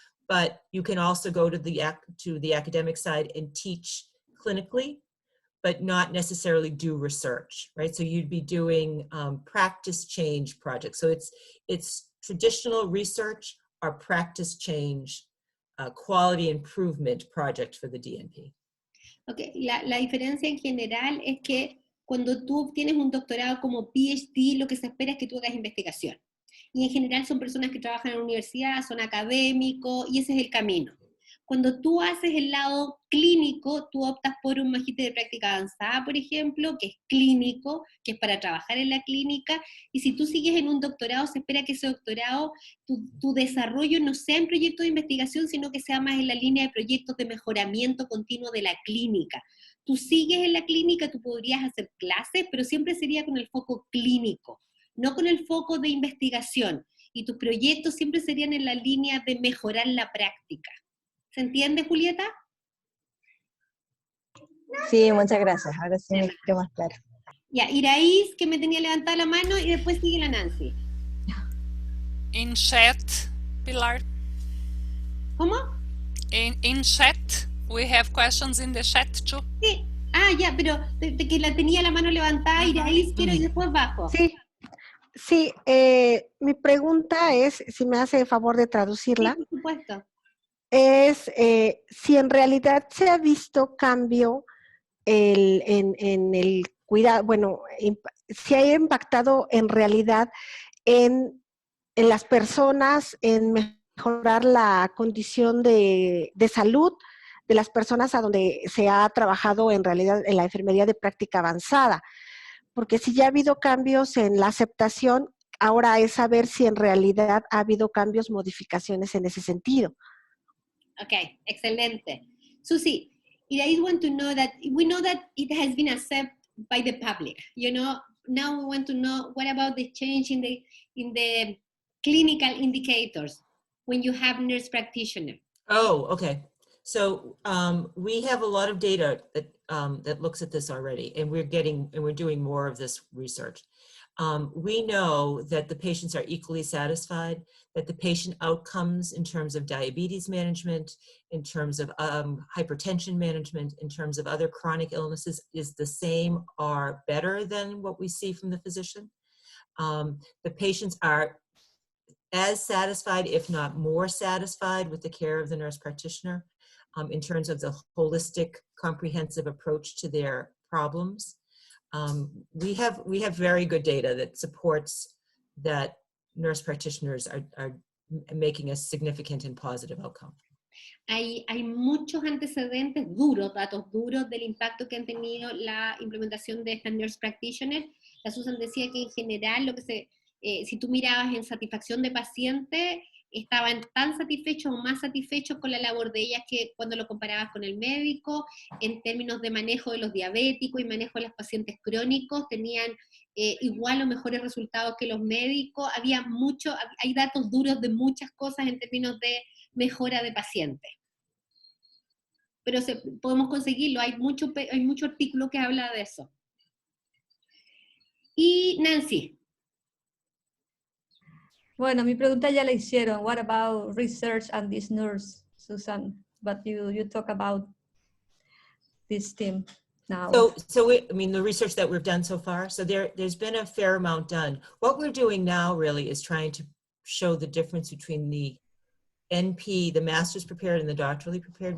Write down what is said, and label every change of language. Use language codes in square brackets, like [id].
[en] But you can also go to the academic side and teach clinically, but not necessarily do research, right? So you'd be doing practice change projects. So it's traditional research or practice change quality improvement project for the DNP. [es] Okay, la diferencia en general es que cuando tú obtienes un doctorado como PhD, lo que se espera es que tú hagas investigación. Y en general son personas que trabajan en la universidad, son académicos, y ese es el camino. Cuando tú haces el lado clínico, tú optas por un magíster de práctica avanzada, por ejemplo, que es clínico, que es para trabajar en la clínica, y si tú sigues en un doctorado, se espera que ese doctorado, tu desarrollo no sea en proyectos de investigación, sino que sea más en la línea de proyectos de mejoramiento continuo de la clínica. Tú sigues en la clínica, tú podrías hacer clases, pero siempre sería con el foco clínico, no con el foco de investigación, y tus proyectos siempre serían en la línea de mejorar la práctica. ¿Se entiende, Julieta? Sí, muchas gracias. Ahora sí me quedó más claro. Ya, Iraís, que me tenía levantada la mano, y después sigue la Nancy. [en] In chat, Pilar. [es] ¿Cómo? [en] In chat, we have questions in the chat too. [es] Sí. Ah, ya, pero de que la tenía la mano levantada, Iraís, quiero y después bajo. Sí. Sí, mi pregunta es, si me hace el favor de traducirla, sí, por supuesto. Es si en realidad se ha visto cambio en el cuidado, bueno, si ha impactado en realidad en las personas, en mejorar la condición de salud de las personas a donde se ha trabajado en realidad en la enfermería de práctica avanzada. Porque si ya ha habido cambios en la aceptación, ahora es saber si en realidad ha habido cambios, modificaciones en ese sentido. Okay, excelente. [en] Susie, I want to know that, we know that it has been accepted by the public, you know, now we want to know what about the change in the clinical indicators when you have nurse practitioner? Oh, okay. So we have a lot of data that looks at this already, and we're doing more of this research. We know that the patients are equally satisfied, that the patient outcomes in terms of diabetes management, in terms of hypertension management, in terms of other chronic illnesses is the same or better than what we see from the physician. The patients are as satisfied, if not more satisfied, with the care of the nurse practitioner in terms of the holistic, comprehensive approach to their problems. We have very good data that supports that nurse practitioners are making a significant and positive outcome. [es] Hay muchos antecedentes duros, datos duros del impacto que han tenido la implementación de estas nurse practitioners. La Susan decía que en general lo que si tú mirabas en satisfacción de paciente, estaban tan satisfechos o más satisfechos con la labor de ellas que cuando lo comparabas con el médico, en términos de manejo de los diabéticos y manejo de los pacientes crónicos, tenían igual o mejores resultados que los médicos. Hay datos duros de muchas cosas en términos de mejora de pacientes. Pero podemos conseguirlo, hay mucho artículo que habla de eso. Y Nancy. Bueno, mi pregunta ya la hicieron. [en] What about research and this nurse, Susan? But you talk about this team now. I mean, the research that we've done so far, so there's been a fair amount done. What we're doing now really is trying to show the difference between the NP, the master's prepared, and the doctorally prepared.